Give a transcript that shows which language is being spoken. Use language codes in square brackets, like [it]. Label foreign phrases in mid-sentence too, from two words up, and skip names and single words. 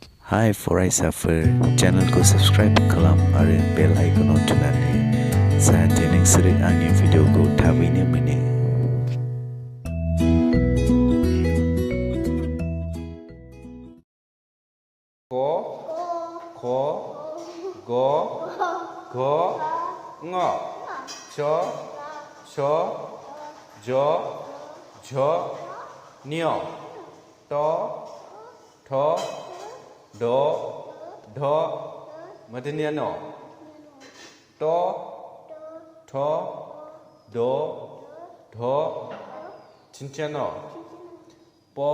[brx] Hi फरायसाफोर चेनेलखौ सब्सक्राइब खालाम आरो बेल आइकनआव थुनानै जाहाथे नोंसोरो आंनि भिडिअखौ थाबैनो मोनो। ख ग घ ङ च छ ज झ ञ ट ठ ड ढ मध्यनिया न ट ठ ड ढ 진짜 न प